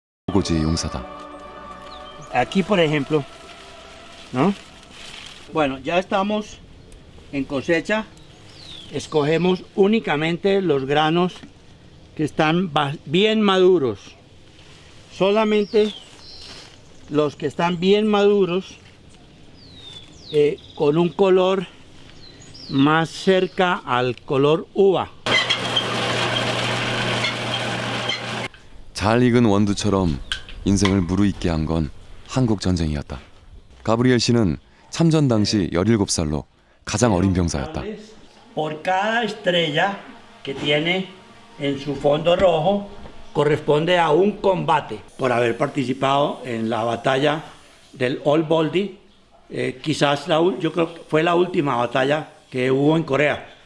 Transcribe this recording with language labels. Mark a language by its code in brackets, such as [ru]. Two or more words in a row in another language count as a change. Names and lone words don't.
[ko] 불모고지의 용사다. [es] Aquí, por ejemplo, ¿no? Bueno, ya estamos en cosecha. Escogemos únicamente los granos que están bien maduros. Solamente los que están bien maduros, con un color más cerca al color uva. [ko] 잘 익은 원두처럼 인생을 무르익게 한 건 한국 전쟁이었다. 가브리엘 씨는 참전 당시 17살로 가장 어린 병사였다. [es] Por cada estrella que tiene en su fondo rojo corresponde a un combate. Por haber participado en la batalla del Old Baldy, quizás yo creo que fue la última batalla que hubo en Corea.